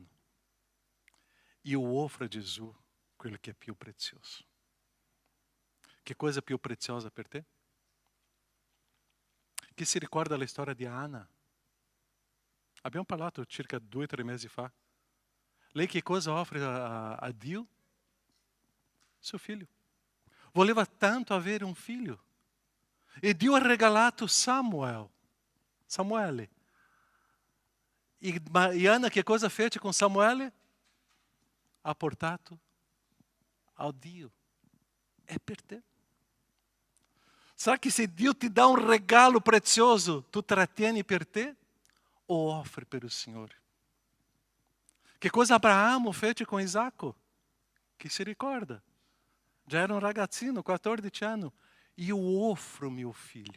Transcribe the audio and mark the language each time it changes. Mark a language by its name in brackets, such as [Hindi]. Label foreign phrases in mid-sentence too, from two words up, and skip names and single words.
[Italian] Eu offro a Gesù quello che è più prezioso. Che cosa è più preziosa per te? Chi si ricorda la storia di Anna? Abbiamo parlato circa 2 o 3 mesi fa. Lei che cosa offre a Dio? [Portuguese] Seu filho. [Italian] Voleva tanto avere un figlio. E Dio ha regalato Samuele. E Anna che cosa fece con Samuele? Ha portato ao Dio. È per te. [Portuguese] Será que [Italian] se Dio ti dà un regalo prezioso, tu trattieni per te o offri per il Signore? Che cosa Abramo fece con Isacco? Chi si ricorda? Già era un ragazzino, 14 anni. Io offro mio figlio.